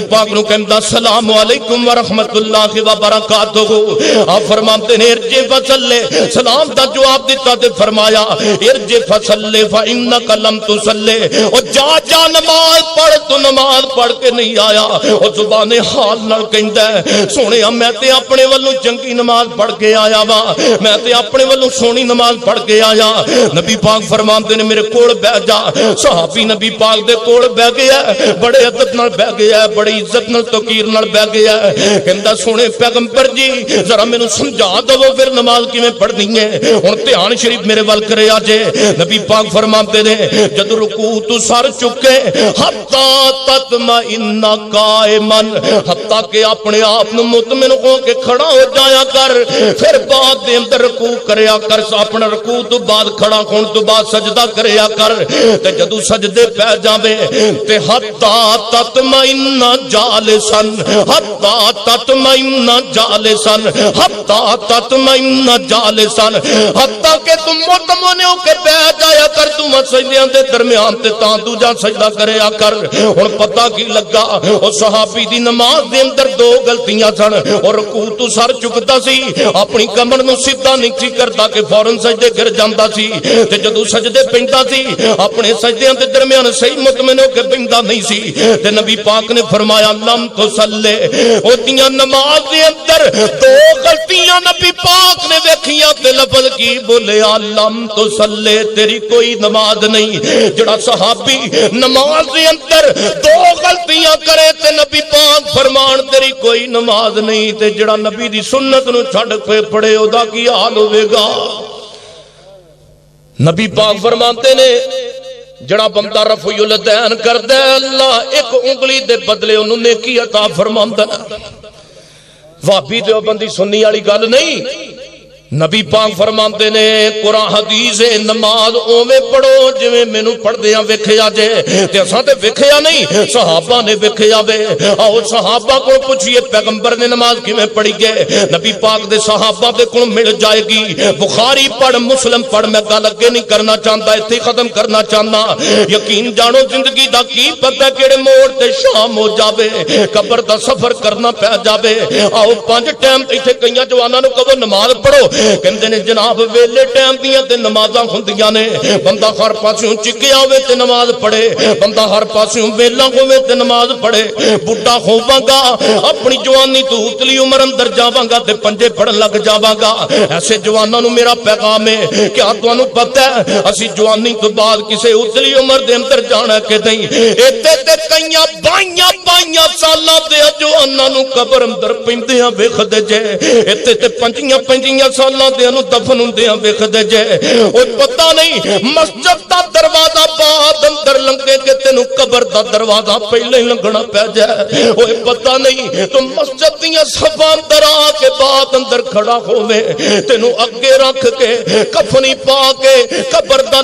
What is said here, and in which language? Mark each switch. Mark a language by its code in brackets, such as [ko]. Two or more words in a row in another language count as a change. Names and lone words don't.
[pa] پاک نو کہتا [ar] السلام علیکم ورحمت اللہ وبرکاتہ [ur] آپ فرماتے ہیں [ar] ارجع فصلی [pa] سلام دا جواب دیتا تے فرمایا [ar] ارجع فصلی فإنک لم تصلی [pa] او جا نماز پڑھ تو نماز پڑھ کے نہیں آیا او زبان حال نال کہندا ہے سونے میں تے اپنے والوں چنگی نماز پڑھ کے آیا وا میں تے اپنے والوں سونی نماز پڑھ کے آیا نبی پاک فرماتے نے میرے کول بیٹھ جا صحابی نبی پاک دے کول بیٹھ گیا بڑے ادب نال بیٹھ گیا بڑی عزت نال توقیر نال بیٹھ گیا کہندا سونے پیغمبر جی ذرا مینوں سمجھا دو پھر نماز کیویں پڑھنی ہے ہن دھیان شریف میرے ول کرے اجے نبی پاک فرماتے نے جد رکوع تو سر چکے حتا [ar] تطمئن قائما حتا [pa] کہ اپنے آپ نو مطمئن ہو کے کھڑا ہو جایا کر پھر بعد دے اندر رکوع کریا کر اپنا رکوع تو بعد کھڑا ہون تو بعد سجدہ کریا کر تے جدوں سجدے پہ جاوے تے [ar] حتا تطمئن جالسا حتا تطمئن جالسا حتا تطمئن جالسا حتا [pa] کہ تم مطمئن ہو کے بیٹھ جایا کر تم سجدیاں دے درمیان تے تاں دوجا سجدہ کریا کر ہن پتہ کی لگا او صحابی دی نماز دے اندر دو غلطیاں سن اور رکوع تو سر چکتا سی اپنی کمر نو سیدھا نہیں سی کرتا کہ فوراً سجدے گر جاندا سی تے جدوں سجدے پیندا سی اپنے سجدیاں دے درمیان صحیح مطمئن ہو کے پیندا نہیں سی تے نبی پاک نے فرمایا [ar] لم تصلی [pa] اوتیاں نماز دے اندر دو غلطیاں نبی پاک نے ویکھیاں تے لفظ کی بولیا [ar] لم تصلی [pa] تیری کوئی نماز نہیں جڑا صحابی نماز دے اندر دو غلطیاں کرے تے نبی پاک فرمان تیری کوئی نماز نہیں تے جڑا نبی دی سنت نو چھڈ کے پڑھے او دا کی حال ہوے گا نبی پاک فرماتے نے جڑا بندہ رفع الیدین کردا ہے اللہ ایک انگلی دے بدلے اونوں نیکی عطا فرماندا ہے وہابی دیوبندی سنی والی گل نہیں نبی پاک فرماندے نے قرآن حدیث نماز اوویں پڑھو جویں مینوں پڑھدیاں ویکھیا جے تے اساں تے ویکھیا نہیں صحابہ نے ویکھیا وے آؤ [ur] صحابہ کو پوچھئے [pa] پیغمبر نے نماز کیویں پڑھی گے نبی پاک دے صحابہ دے کول مل جائے گی بخاری پڑھ مسلم پڑھ میں گل اگے نہیں کرنا چاہتا ایتھے ختم کرنا چاہنا یقین جانو زندگی دا کی پتہ کیڑے موڑ تے شام ہو جاوے قبر دا سفر کرنا پہ جاوے آؤ 5 ٹائم ایتھے کئیاں جواناں نوں کہو نماز پڑھو کہندے نے جناب ویلے ٹائم دیاں تے نمازاں ہوندیاں نے بندہ ہر پاسوں چکیا ہوے تے نماز پڑھے بندہ ہر پاسوں ویلا ہوے تے نماز پڑھے بڈھا ہوواں گا اپنی جوانی تو اتلی عمر اندر جاواں گا تے پنجے پڑھن لگ جاواں گا ایسے جواناں نوں میرا پیغام ہے کیا تانوں پتہ ہے اسی جوانی تو بعد کسے اتلی عمر دے اندر جانا کہ نہیں ایتھے تے کئیاں بائیاں سالاں دے جواناں نوں قبر اندر پیندیاں ویکھدے جے ایتھے تے 5 سال سالاں دے نوں دفن ہندیاں ویکھدے جے او پتہ نہیں مسجد دا دروازہ بعد اندر لنگھے کے تینوں قبر دا دروازہ پہلے ہی لنگھنا پے جائے اوئے پتہ نہیں تو مسجد دیاں صفاں اندر آکے بعد اندر کھڑا ہووے تینوں اگے رکھ کے کفنی پا کے قبر دا